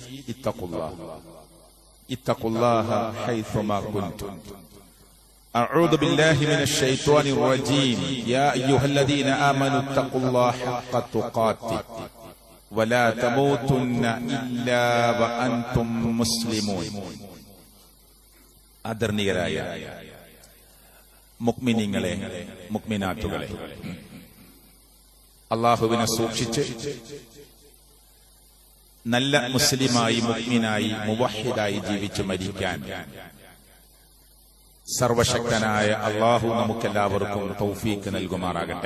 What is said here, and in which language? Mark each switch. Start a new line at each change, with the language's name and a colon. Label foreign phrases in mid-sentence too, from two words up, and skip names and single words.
Arabic: اتقوا الله حيثما كنتم. أعوذ بالله من الشيطان الرجيم. يا أيها الذين آمنوا اتقوا الله حق تقاته ولا تموتن إلا وأنتم مسلمون.
Malayalam: ആദരണീയരായ മുഅ്മിനീങ്ങളെ, മുഅ്മിനാത്തുകളെ, അല്ലാഹുവിനെ സൂക്ഷിച്ച് നല്ല മുസ്ലിമായി, മുഅ്മിനായി, മുവഹ്ഹിദായി ജീവിച്ച് മരിക്കാൻ സർവശക്തനായ അല്ലാഹു നമുക്കെല്ലാവർക്കും തൗഫീഖ് നൽകുമാറാകട്ടെ.